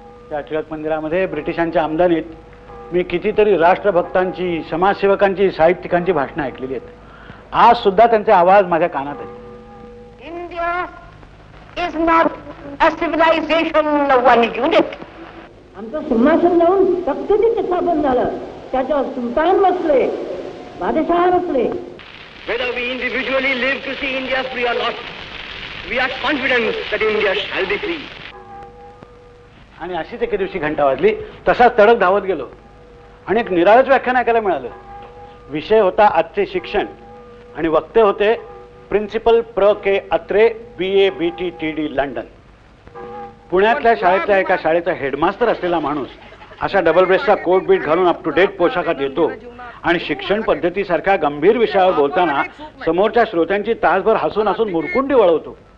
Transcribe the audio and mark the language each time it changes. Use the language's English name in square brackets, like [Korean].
[Marathi] त्या टिळक मंदिरामध्ये ब्रिटिशांच्या आमदानीत मी कितीतरी राष्ट्रभक्तांची, समाजसेवकांची, साहित्यिकांची भाषणं ऐकलेली आहेत. आज सुद्धा त्यांचे आवाज माझ्या कानात आहेत. [English] India is not a civilization one unit. [Marathi] आमचं सिंहासन जाऊन तख्तच स्थापन झालं. त्याच्यावर सुलतान बसले, बादशाह बसले. [English] Whether we individually live to see India free or not, we are confident that India shall be free. [Marathi] आणि अशीच एके दिवशी घंटा वाजली. तसाच तडक धावत गेलो आणि एक निराळच व्याख्यान ऐकायला मिळालं. विषय होता आजचे शिक्षण आणि वक्ते होते प्रिन्सिपल प्र के Atre, BA BT TD London. पुण्यातल्या शाळेतल्या एका शाळेचा हेडमास्तर असलेला माणूस अशा डबल ब्रेसचा कोट बीट घालून अप टू डेट पोशाखात येतो आणि शिक्षण पद्धतीसारख्या गंभीर विषयावर बोलताना समोरच्या श्रोत्यांची तासभर हसून हसून मुरकुंडी वळवतो.